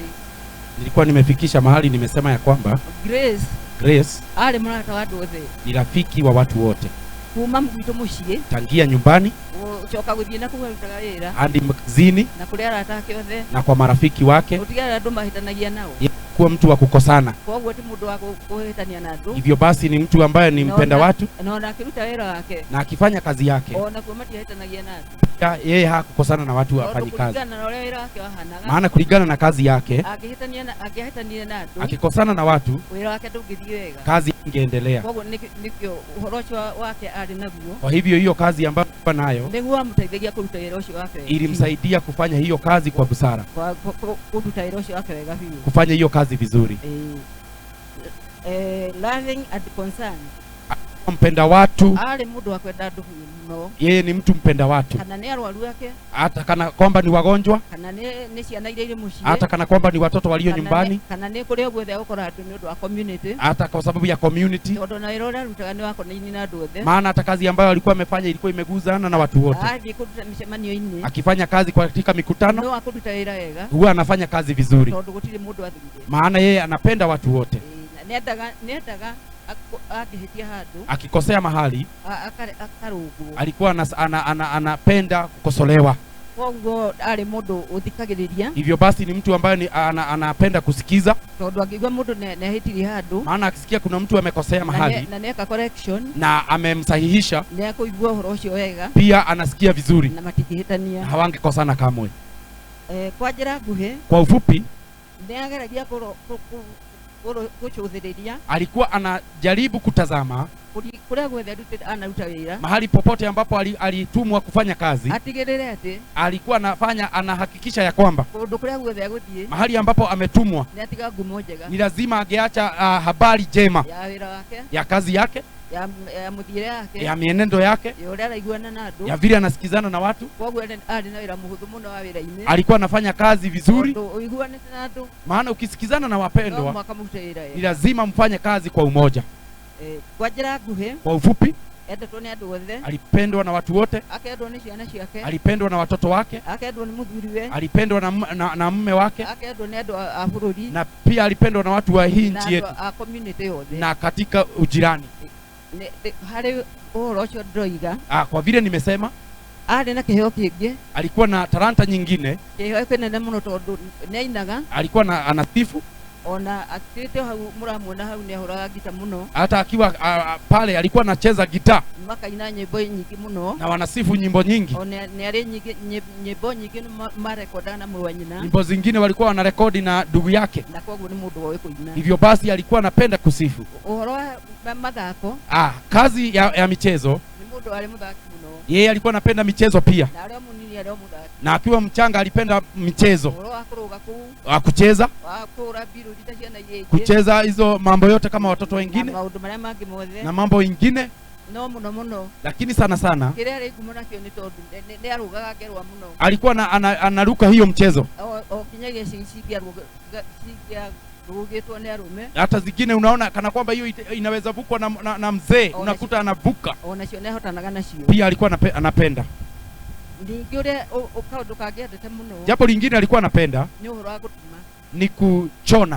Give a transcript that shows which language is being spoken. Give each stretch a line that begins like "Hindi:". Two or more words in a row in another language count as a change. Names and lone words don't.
Swahili: nilikuwa nimefikisha mahali nimesema ya kwamba Grace
Kikuyu: ale mwana wa andũ othe
Swahili: ni rafiki wa watu wote
Kikuyu: kuma mwito muciĩ
Swahili: tangia nyumbani
Kikuyu: ucoka guthie na kugutaga wĩra
Swahili: hadi mkazini
Kikuyu: na kũrĩa aratake othe
Swahili: na kwa marafiki wake
Kikuyu: utigara andũ mahitanagia nao
Swahili: kuwa mtu wa kukosana.
Kikuyu: Koguo ti mũndũ wa kuhĩtania na andũ.
Swahili: Hivyo basi ni mtu ambaye ni mpenda watu
Kikuyu: na akiruta wĩra wake
Swahili: na akifanya kazi yake
Kikuyu: ona kuwa matihĩtanagia na andũ.
Swahili: Yeye hakukosana na watu wafanye kazi. Maana kulingana na kazi yake
Kikuyu: akihĩtania na andũ
Swahili: akikosana na watu
Kikuyu: wĩra wake ndũngĩthiĩ wega,
Swahili: kazi ingeendelea.
Kikuyu: Koguo nikio ũhoro ũcio wake arĩ naguo.
Swahili: Kwa hivyo hiyo kazi ambayo nayo
Kikuyu: nĩguo amũteithagia kũruta wĩra ũcio wake,
Swahili: ilimsaidia kufanya hiyo kazi kwa busara,
Kikuyu: kũruta wĩra ũcio wake wega biũ,
Swahili: kufanya hiyo kazi vizuri.
English: Loving and concern,
Swahili: mpenda watu,
Kikuyu: ale mũndũ wa kwenda andũ mũno.
Swahili: Yeye ni mtu mpenda watu,
Kikuyu: kana nĩ arwaru yake,
Swahili: hata kana kwamba ni wagonjwa,
Kikuyu: kana nĩ ciana iria irĩ mũciĩ,
Swahili: hata kana kwamba ni watoto walio nyumbani,
Kikuyu: kana nĩ kũrĩa guothe gũkorwo andũ nĩ ũndũ wa community,
Swahili: hata kwa sababu ya community,
Kikuyu: tondũ na wĩra ũrĩa arutaga nĩ wakonaini na andũ othe.
Swahili: Maana hata kazi ambayo alikuwa amefanya ilikuwa imeguzana na watu wote.
Kikuyu: Kũruta mĩcemanio-inĩ,
Swahili: akifanya kazi katika mikutano,
Kikuyu: no akũruta wĩra wega,
Swahili: huwa anafanya kazi vizuri,
Kikuyu: tondũ gũtirĩ mũndũ athurire.
Swahili: Maana yeye anapenda watu wote.
Kikuyu: Nĩendaga akihĩtia handũ,
Swahili: akikosea mahali
Kikuyu: akarũgwo,
Swahili: alikuwa anapenda kukosolewa.
Kikuyu: Koguo arĩ mũndũ ũthikagĩrĩria.
Swahili: Hivyo basi ni mtu ambaye anapenda kusikiza,
Kikuyu: tondũ angĩgua mũndũ nĩahĩtirie handũ,
Swahili: maana akisikia kuna mtu amekosea mahali
Kikuyu: na neka correction
Swahili: na amemsahihisha,
Kikuyu: nĩakũigua ũhoro ũcio wega,
Swahili: pia anasikia vizuri
Kikuyu: na matingĩhĩtania,
Swahili: hawangekosana kamwe.
Kikuyu: Kwa njĩra nguhĩ,
Swahili: kwa ufupi,
Kikuyu: nĩageragia kuchuthiriria,
Swahili: alikuwa anajaribu kutazama
Kikuyu: kule guothe anaruta wĩra,
Swahili: mahali popote ambapo alitumwa kufanya kazi,
Kikuyu: atigĩrĩre atĩ
Swahili: alikuwa anahakikisha ya kwamba
Kikuyu: kũndũ kũrĩa guothe agũthiĩ,
Swahili: mahali ambapo ametumwa,
Kikuyu: nĩ atiga ngumo njega,
Swahili: ni lazima angeacha habari njema
Kikuyu: ya wĩra wake,
Swahili: ya kazi yake,
Kikuyu: ya mũthiĩre yake,
Swahili: ya mienendo yake,
Kikuyu: ya ũrĩa araiguana na andũ,
Swahili: ya vile anasikizana na watu.
Kikuyu: Koguo arĩ na wĩra mũhũthũ mũno wa wĩra-inĩ,
Swahili: alikuwa anafanya kazi vizuri,
Kikuyu: ũiguanĩte na andũ,
Swahili: maana ukisikizana na wapendwa ni lazima mfanye kazi kwa umoja.
Kikuyu: Kwa njĩra nguhĩ,
Swahili: kwa ufupi,
Kikuyu: endetwo nĩ andũ othe,
Swahili: alipendwa na watu wote,
Kikuyu: akendwa nĩ ciana ciake,
Swahili: alipendwa na watoto wake,
Kikuyu: akendwa nĩ mũthuriwe,
Swahili: alipendwa na mume wake,
Kikuyu: akendwa nĩ andũ a bũrũri,
Swahili: na pia alipendwa na watu wa hii nchi yetu
Kikuyu: na community yothe,
Swahili: na katika ujirani.
Kikuyu: Harĩ ũhoro ũcio ndĩroiga,
Swahili: kwa vile nimesema,
Kikuyu: arĩ na kĩheo kĩngĩ,
Swahili: alikuwa na talanta nyingine,
Kikuyu: kĩheo kĩnene mũno tondũ nĩainaga,
Swahili: alikuwa anasifu,
Kikuyu: ona akĩte hau mũramuona hau nĩahũraga gita mũno,
Swahili: hata akiwa pale alikuwa anacheza gitaa,
Kikuyu: makaina nyĩmbo nyingĩ mũno,
Swahili: na wanasifu nyimbo nyingi,
Kikuyu: ona nĩarĩ nyĩmbo nyingĩ marekodaga na mũrũ wa nyina,
Swahili: nyimbo zingine walikuwa wanarekodi na ndugu yake,
Kikuyu: na koguo nĩ mũndũ wa kũina.
Swahili: Hivyo basi alikuwa anapenda kusifu.
Kikuyu: Ũhoro wa mathako,
Swahili: kazi ya michezo,
Kikuyu: ni mũndũ arĩ mũthaki mũno,
Swahili: yeye alikuwa anapenda michezo pia,
Kikuyu: na arĩa mũnini arĩa mũthaki,
Swahili: na akiwa mchanga alipenda michezo,
Kikuyu: ũhoro wa kũrũga kũu,
Swahili: kucheza,
Kikuyu: kũra biro ciana iria ingĩ,
Swahili: kucheza hizo mambo yote kama watoto wengine,
Kikuyu: na maũndũ marĩa mangĩ mothe,
Swahili: na mambo ingine,
Kikuyu: no mũno,
Swahili: lakini sana
Kikuyu: kĩrĩa arĩ ngumo nakĩo nĩ tondũ nĩarũgaga ngerwa mũno,
Swahili: alikuwa anaruka hiyo mchezo,
Kikuyu: o kinyagia
Swahili: Hata zingine unaona kana kwamba hiyo inaweza vukwa na mzee, unakuta anavuka. Pia alikuwa anapenda. Jambo lingine alikuwa anapenda ni kuchona.